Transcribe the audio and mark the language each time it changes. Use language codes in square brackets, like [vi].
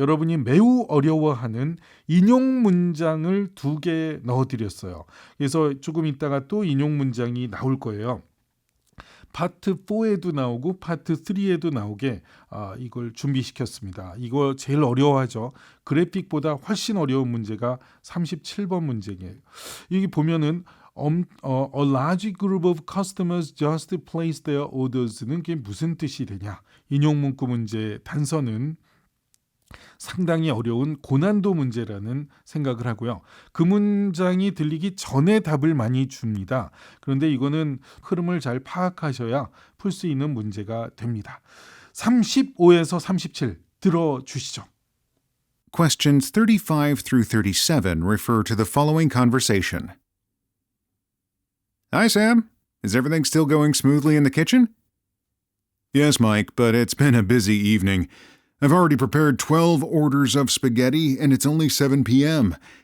[ko] 여러분이 매우 어려워하는 인용 문장을 2개 넣어드렸어요. 그래서 조금 있다가 또 인용 문장이 나올 거예요. 파트 4에도 나오고 파트 3에도 나오게 이걸 준비시켰습니다. 이거 제일 어려워하죠. 그래픽보다 훨씬 어려운 문제가 37번 문제예요. 여기 보면은 [en] a large group of customers just placed their orders는 [ko] 그게 무슨 뜻이 되냐. 인용 문구 문제 단서는 상당히 어려운 고난도 문제라는 생각을 하고요. 그 문장이 들리기 전에 답을 많이 줍니다. 그런데 이거는 흐름을 잘 파악하셔야 풀 수 있는 문제가 됩니다. 35에서 37 들어주시죠. [en] Questions 35 through 37 refer to the following conversation. Hi, Sam. Is everything still going smoothly in the kitchen? Yes, Mike, but it's been a busy evening. I've already prepared 12 orders of spaghetti, and it's only 7 p.m.